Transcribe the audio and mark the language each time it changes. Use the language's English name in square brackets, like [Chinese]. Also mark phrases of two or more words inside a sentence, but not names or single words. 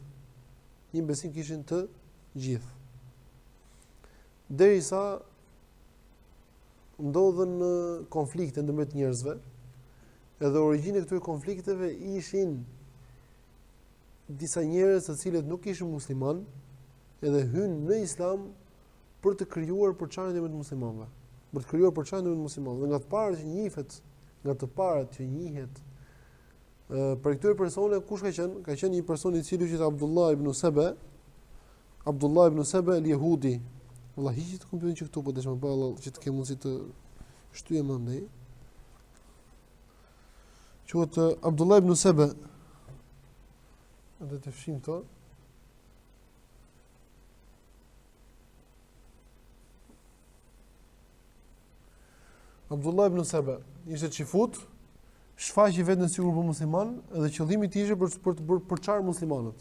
[Albanian] Një besim kishin të gjithë. Derisa ndodhen konflikte ndërmjet njerëzve, edhe origjina e këtyre konflikteve ishin disa njerëz të cilët nuk ishin musliman, edhe hynë në Islam për të krijuar përçarje me të muslimanëve. Për të krijuar përçarje me të muslimanëve. Dhe nga të parët që njihet për këtyre persone kush ka qenë? Ka qenë një person i cili quhet Abdullah ibn Saba el-Yahudi. Wallahi hiç të kompjuterin që këtu po desh më balla që të kem mundësi të shtyje më ndaj. Quhet Abdullah ibn Saba. Edhe të fshim këto. Abdullah ibn Saba ishte çifut, shfaqi veten sikur po musliman, dhe qëllimi i tij ishte për të bërë përçar muslimanët.